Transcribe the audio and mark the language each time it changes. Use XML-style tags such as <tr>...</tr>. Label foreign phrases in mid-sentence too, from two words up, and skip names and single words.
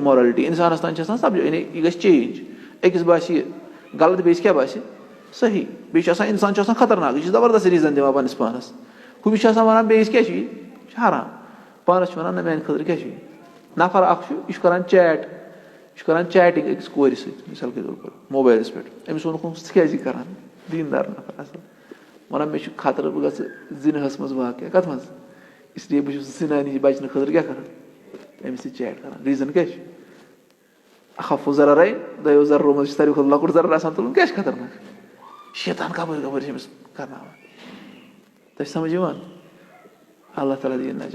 <ks>مورَلٹی اِنسانَس تانۍ چھِ آسان یعنی یہِ گژھِ چینج أکِس باسہِ یہِ غلط بیٚیِس کیاہ باسہِ صحیح بیٚیہِ چھُ آسان اِنسان چھُ آسان خطرناک یہِ چھُ زبردست ریٖزن دِوان پَنٕنِس پانَس ہُمِس چھُ آسان وَنان بیٚیِس کیاہ چھُ یہِ چھُ حرام پانَس چھُ وَنان نہ میانہِ خٲطرٕ کیاہ چھُ یہِ نفر اکھ چھُ یہِ چھُ کران چیٹ یہِ چھُ کران چیٹِنگ أکِس کورِ سۭتۍ</ks> <ur>مِثال کے طور پر</ur> <ks>موبایلَس پٮ۪ٹھ أمِس ووٚنُکھ ژٕ کیازِ یہِ کران دیٖندار نفر اَصٕل وَنان مےٚ چھُ خطرٕ بہٕ گژھٕ زِنہَس منٛز واقع کَتھ منٛز اِسلیے بہٕ چھُس زِنا نِش بَچنہٕ خٲطرٕ کیاہ کران أمِس سۭتۍ چیٹ کران ریٖزن کیاہ چھُ</ks> <ar>اخف ضررین</ar> <ks>دۄیو ضررو منٛز چھُ ساروی کھۄتہٕ لۄکُٹ ضرر آسان تُلُن کیٛاہ چھُ خطرناک شیطان کَپٲرۍ کَپٲرۍ چھِ أمِس کرناوان تۄہہِ چھِ سمجھ یِوان اللہ تعالیٰ دِیِن نجات.</ks>